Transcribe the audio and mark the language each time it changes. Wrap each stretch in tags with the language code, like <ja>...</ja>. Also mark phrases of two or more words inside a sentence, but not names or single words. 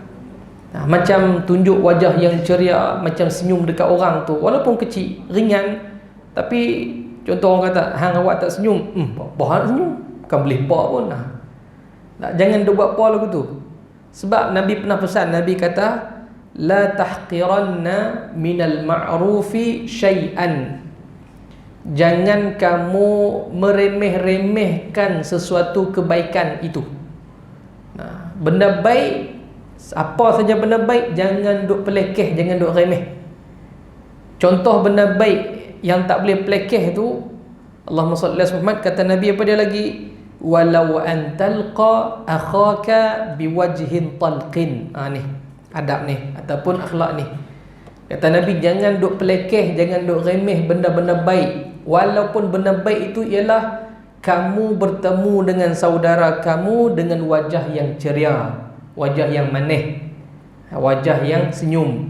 <ms>Macam tunjuk wajah yang ceria, macam senyum dekat orang tu, walaupun kecil, ringan, tapi contoh orang kata, hang awak tak senyum, apa nak senyum? Bukan boleh apa pun. Jangan duk buat apa lagu tu. Sebab Nabi pernah pesan, Nabi kata,</ms> <ar>لا تحقرن من المعروف شيئا,</ar> <ms>jangan kamu meremeh-remehkan sesuatu kebaikan itu. Benda baik, apa saja benda baik, jangan duk pelekeh, jangan duk remeh. Contoh benda baik yang tak boleh pelekeh tu,</ms> <ar>اللهم صل على محمد,</ar> <ms>kata Nabi apa dia lagi,</ms> <ar>ولو أن تلقى أخاك بوجه طلق.</ar> <ms>Ni adab ni ataupun akhlak ni. Kata Nabi, jangan duk pelekeh, jangan duk remeh benda-benda baik, walaupun benda baik itu ialah kamu bertemu dengan saudara kamu dengan wajah yang ceria, wajah yang manis, wajah yang senyum.</ms>